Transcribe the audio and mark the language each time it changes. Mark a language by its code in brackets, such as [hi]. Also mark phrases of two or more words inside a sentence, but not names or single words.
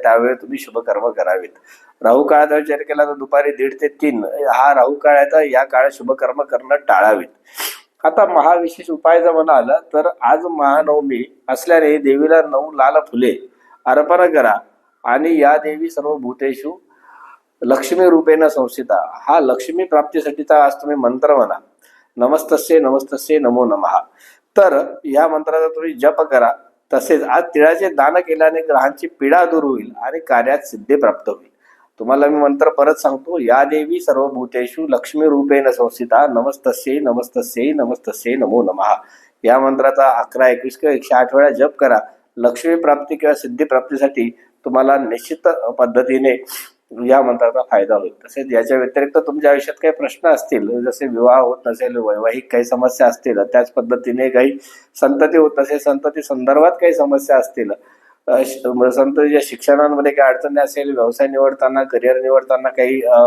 [mr] त्यावेळी तुम्ही शुभकर्म करावेत. राहू काळाचा विचार केला तर दुपारी 1:30 ते 3 हा राहू काळ आहे. तर या काळात शुभकर्म करणं टाळावेत. आता महाविशेष उपाय जर म्हणाल तर आज महानवमी असल्याने देवीला 9 लाल फुले अर्पण करा आणि [sa] या देवी सर्व भूतेषु लक्ष्मी रूपेण संस्थिता [mr] हा लक्ष्मी प्राप्तीसाठीचा आज तुम्ही मंत्र म्हणा. [sa] नमस्तस्ये नमस्तस्ये नमो नमः. [mr] तर या मंत्राचा तुम्ही जप करा. तसेच आज तिळाचे दान केल्याने ग्रहांची पीडा दूर होईल आणि कार्यात सिद्धी प्राप्त होईल. तुम्हाला मी मंत्र परत सांगतो. [sa] या देवी सर्व भूतेषु लक्ष्मी रूपेण संस्थिता नमस्तस्ये नमस्तस्ये नमस्तस्ये नमो नमः. [mr] या मंत्राचा 11, 21 किंवा 108 वेळा जप करा. लक्ष्मी प्राप्ती किंवा सिद्धी प्राप्तीसाठी तुम्हाला निश्चित पद्धतीने या मंत्राचा फायदा होईल. तसेच याच्या व्यतिरिक्त तुमच्या आयुष्यात काही प्रश्न असतील, जसे विवाह होत नसेल, वैवाहिक काही समस्या असतील, त्याच पद्धतीने काही संतती होत नसेल, संतती संदर्भात काही समस्या असतील, संततीच्या शिक्षणामध्ये काही अडचणी असेल, व्यवसाय निवडताना, करिअर निवडताना काही